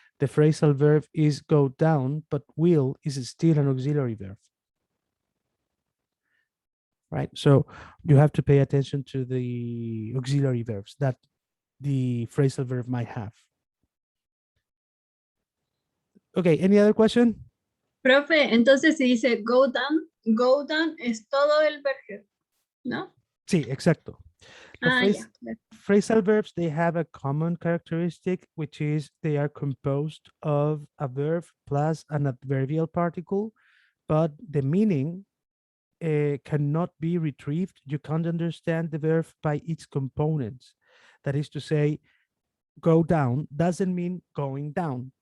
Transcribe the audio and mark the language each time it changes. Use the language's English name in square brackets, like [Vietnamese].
[English] The phrasal verb is go down, but will is still an auxiliary verb. Right? So you have to pay attention to the auxiliary verbs that the phrasal verb might have. Okay, any other question? [Spanish] Profe, entonces se dice go down es todo el verbo, ¿no? Sí, exacto. Ya. [English] Phrasal verbs, they have a common characteristic, which is they are composed of a verb plus an adverbial particle but the meaning cannot be retrieved. You can't understand the verb by its components. That is to say, go down doesn't mean going down.